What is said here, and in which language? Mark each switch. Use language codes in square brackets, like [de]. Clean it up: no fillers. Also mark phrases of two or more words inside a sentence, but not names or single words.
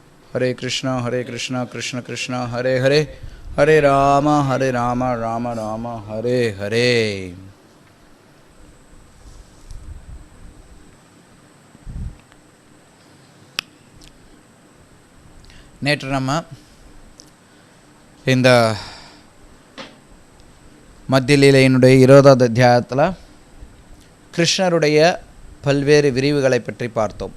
[sa] हरे कृष्णा कृष्ण कृष्ण हरे हरे, हरे राम राम राम हरे हरे. [ta] நேற்று நம்ம இந்த மத்திய லீலையினுடைய 20வது அத்தியாயத்தில் கிருஷ்ணருடைய பல்வேறு விரிவுகளை பற்றி பார்த்தோம்.